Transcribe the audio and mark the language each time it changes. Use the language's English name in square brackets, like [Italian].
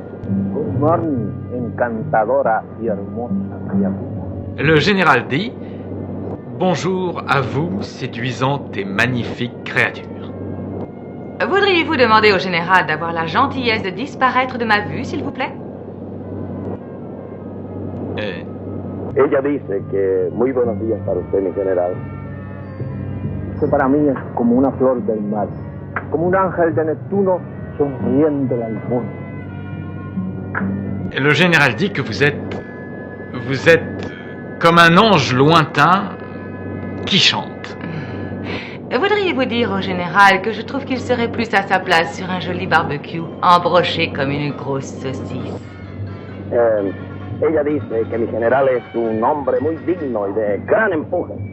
[English] Good morning, [Spanish] encantadora y hermosa criatura. [French] Le général dit « Bonjour à vous, séduisantes et magnifiques créatures. » Voudriez-vous demander au général d'avoir la gentillesse de disparaître de ma vue, s'il vous plaît? [Spanish] Ella dice que muy buenos días para usted, mi general. Usted para mí es como una flor del mar, como un ángel de Neptuno sonriéndole al mundo. [French] Le général dit que vous êtes comme un ange lointain qui chante. Voudriez-vous dire au général que je trouve qu'il serait plus à sa place sur un joli barbecue, embroché comme une grosse saucisse? [Spanish] Ella dice que mi general es un hombre muy digno y de gran empuje.